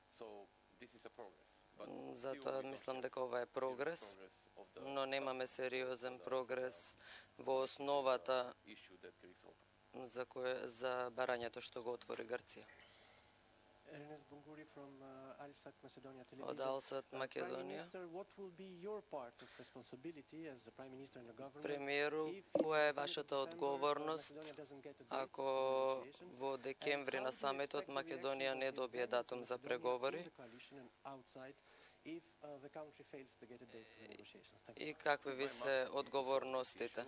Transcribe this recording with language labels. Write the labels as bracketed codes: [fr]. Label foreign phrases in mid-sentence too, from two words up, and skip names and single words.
[mk] Затоа мислам дека ова е прогрес, но немаме сериозен прогрес во основата за барањето што го отвори Грција. [en] Ernest Bunguri from Alsat Macedonia [mk] Од [en] Television. [mk] Алсат Македонија. [en] What will be your part of responsibility as the Prime Minister and the government? [mk] Премиеру, која е вашата одговорност ако во декември на самитот Македонија не добие датум за преговори? И какви ви се одговорностите?